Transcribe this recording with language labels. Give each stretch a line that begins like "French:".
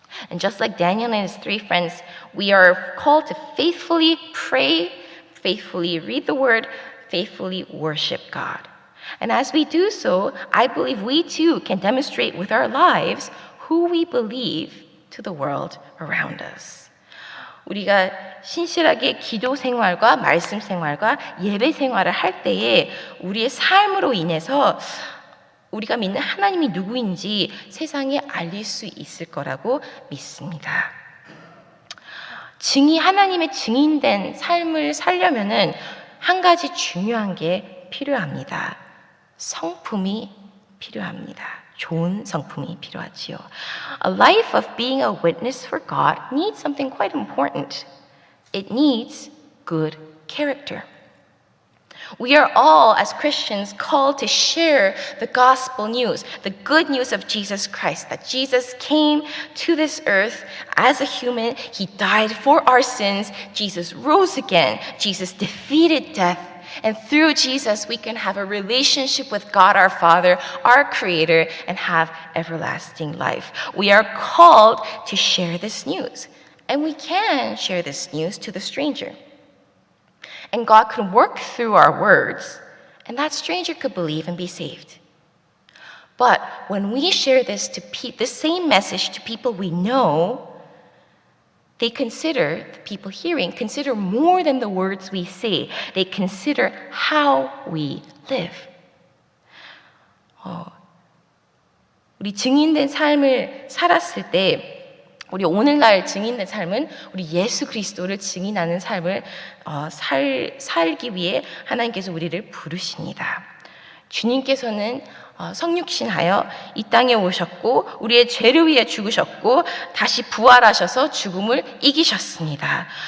English: And just like Daniel and his 3 friends, we are called to faithfully pray, faithfully read the word, faithfully worship God. And as we do so, I believe we too can demonstrate with our lives who we believe to the world around us.
Korean: 우리가 신실하게 기도 생활과 말씀 생활과 예배 생활을 할 때에 우리의 삶으로 인해서 우리가 믿는 하나님이 누구인지 세상에 알릴 수 있을 거라고 믿습니다. 하나님의 증인된 삶을 살려면은 한 가지 중요한 게 필요합니다. 성품이 필요합니다. 좋은 성품이 필요하지요.
English: A life of being a witness for God needs something quite important. It needs good character. We are all, as Christians, called to share the gospel news, the good news of Jesus Christ, that Jesus came to this earth as a human. He died for our sins. Jesus rose again. Jesus defeated death. And through Jesus, we can have a relationship with God our Father, our Creator, and have everlasting life. We are called to share this news. And we can share this news to the stranger. And God could work through our words, and that stranger could believe and be saved. But when we share this same message to people we know, they consider, the people hearing, consider more than the words we say. They consider how we live.
Korean: 우리 증인된 삶을 살았을 때 우리 오늘날 증인된 삶은 우리 예수 그리스도를 증인하는 삶을 살기 위해 하나님께서 우리를 부르십니다. 주님께서는 성육신하여 이 땅에 오셨고 우리의 죄를 위해 죽으셨고 다시 부활하셔서 죽음을 이기셨습니다.